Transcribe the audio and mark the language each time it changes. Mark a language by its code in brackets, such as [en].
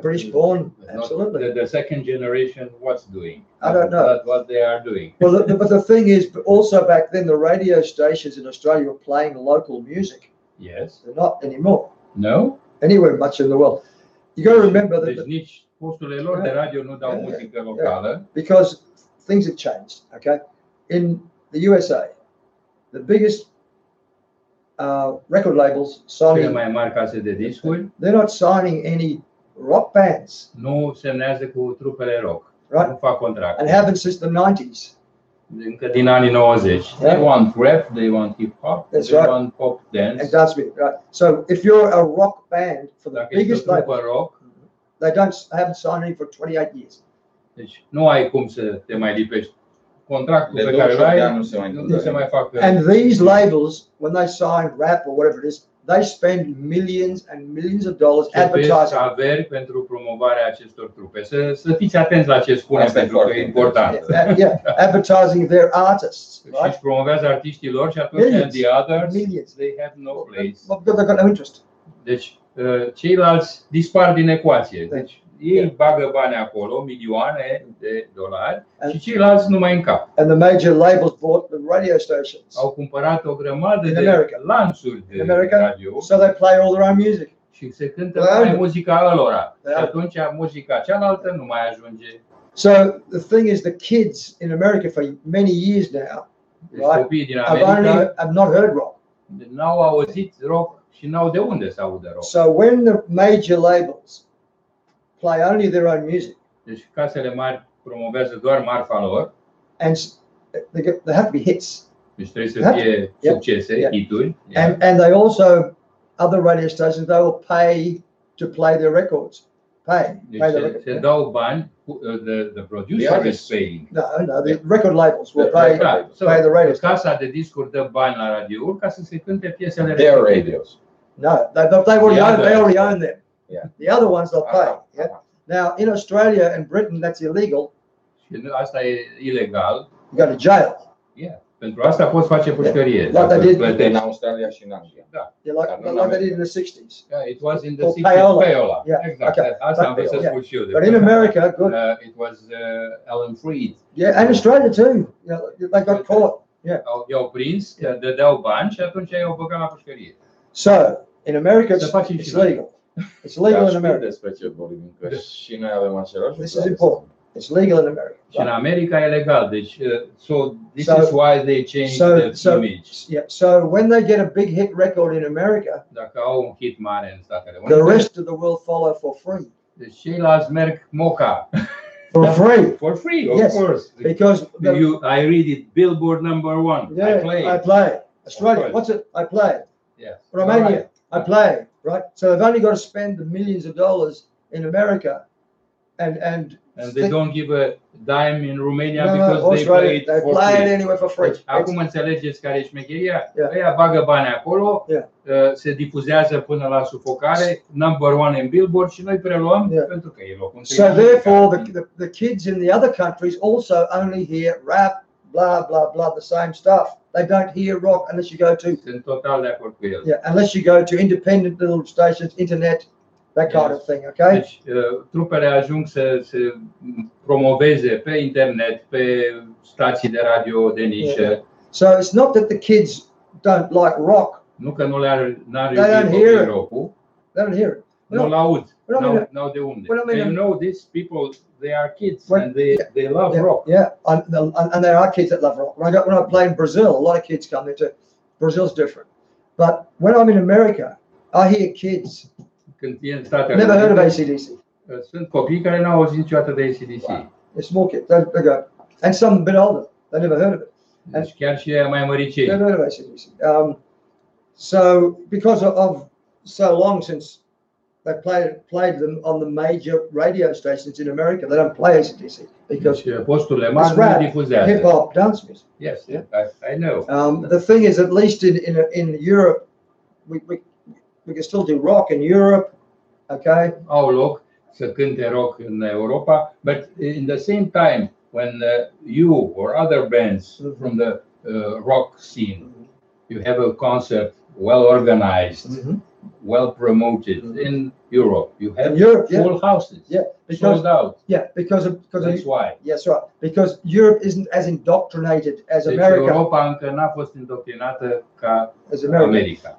[en] British born, absolutely. The second generation, what's doing? I don't know. What they are doing. Well, but the thing is, also back then, the radio stations in Australia were playing local music. Yes. They're not anymore. No? Anywhere much in the world. You got to remember that. [ro] Deci nici posturile lor de radio nu dau muzică locală. [en] Because things have changed, okay? In the USA, the biggest record labels signing. [ro] Cele mai mari case de discuri. [en] They're not signing any rock bands. [ro] Nu semnează cu trupele rock. [en] Right. [ro] Nu fac contract. [en] And haven't since the 90s. [ro] Încă din anii 90. [en] They want rap, they want hip hop, they want pop dance. And dance music, right? So if you're a rock band for the biggest label, rock, they haven't signed any for 28 years. [ro] Deci nu ai cum să te mai lipești. Contractul pe care l-ai nu se mai fac. [en] And these labels, when they sign rap or whatever it is, they spend millions and millions of dollars advertising. [ro] Averi pentru promovarea acestor trupe. Să fiți atenți la ce spune pentru că e important. [en] Yeah, advertising their artists. [ro] Și își promovează artiștii lor și atunci [en] and the others, they have no place. They've got no interest. [ro] Deci ceilalți dispar din ecuație. Deci ei bagă bani acolo, milioane de dolari, și ceilalți nu mai încap. [en] And the major labels bought the radio stations. [ro] Au cumpărat o grămadă de lanțuri de radio. [en] So they play all their own music. [ro] Și se cântă mai muzica lor. Și atunci muzica cealaltă nu mai ajunge. [en] So the thing is, the kids in America for many years now, [ro] copiii din America [en] have not heard rock. [ro] N-au auzit rock și n-au de unde să audă rock. [en] So when the major labels play only their own music. [ro] Deci casele mari promovează doar marfa lor. [en] And they have to be hits. [ro] Deci trebuie să fie succese, hituri. [en] And they also, other radio stations, they will pay to play their records. [ro] Deci se dau bani, [en] the producer is paying. No, the record labels will pay the radio. [ro] Casa de discuri dă bani la radiouri ca să se cânte piesele [en] their radios. No, they already own them. Yeah. The other ones they'll pay. Yeah. Now in Australia and Britain that's illegal. [ro] Asta e ilegal. [en] You go to jail. Yeah. [ro] Pentru asta poți face pușcărie. [en] Like they did [ro] in Australia și în Anglia. Da. [en] Like they did in the 60s. Yeah, it was in the 60s. Payola. Yeah. Exact. Okay. [ro] Asta am vrut să spun și eu. [en] But in America, good. It was Alan Freed. Yeah, and Australia too. They got caught. Yeah. [ro] I-au prins, dădeau bani și atunci i-au băgat la pușcărie. [en] So in America it's legal. It's legal in America. [ro] Despre ce vorbim, că și noi avem același. [en] This is important. It's legal in America. [ro] Și în America e legal. [en] Deci, this is why they changed the image. Yeah. So when they get a big hit record in America, [ro] dacă au un hit mare în Statele Unite, [en] the rest of the world follow for free. [ro] Deci ceilalți merg moca. [en] For free. For free, of course. Because I read it, Billboard #1. Yeah, I play. Australia, what's it? I play. Yeah. Romania, I play. Right. So they've only got to spend the millions of dollars in America, and they don't give a dime in Romania because they play it anyway for free. [ro] Deci, acum înțelegeți care e șmecheria? Ăia bagă bani acolo, se difuzează până la sufocare, #1 in Billboard și noi preluăm pentru că e locul. [en] So therefore the kids in the other countries also only hear rap, blah blah blah, the same stuff. They don't hear rock unless you go to. [ro] Sunt total de acord cu el. [en] Yeah, unless you go to independent little stations, internet, that kind of thing, okay? [ro] Deci, trupele ajung să se promoveze pe internet, pe stații de radio de nișă. [en] So it's not that the kids don't like rock. [ro] Nu că nu n-ar iubi rock-ul. [en] They don't hear it. [ro] Nu-l aud. N-au de unde. [en] You know, these people, they are kids and they love rock. Yeah, and there are kids that love rock. When I play in Brazil, a lot of kids come into Brazil's different. But when I'm in America, I hear kids. Never heard of AC/DC. [ro] Sunt copii care n-au auzit niciodată de AC/DC. [en] They're small kids. They go, and some a bit older. They never heard of it. [ro] Deci chiar și ei mai măricei. [en] Never heard of AC/DC. So because of so long since they played them on the major radio stations in America, they don't play AC/DC because [ro] posturile mari nu difuzează. [en] Hip hop, dance music. Yes, I know. The thing is, at least in Europe, we can still do rock in Europe, okay? [ro] Au loc să cânte rock în Europa, [en] but in the same time, when you or other bands from the rock scene, you have a concert well organized, well promoted in Europe, you have full houses, sold out. Yeah, because that's why. Yes, right. Because Europe isn't as indoctrinated as America. [ro] Europa încă n-a fost indoctrinată ca America.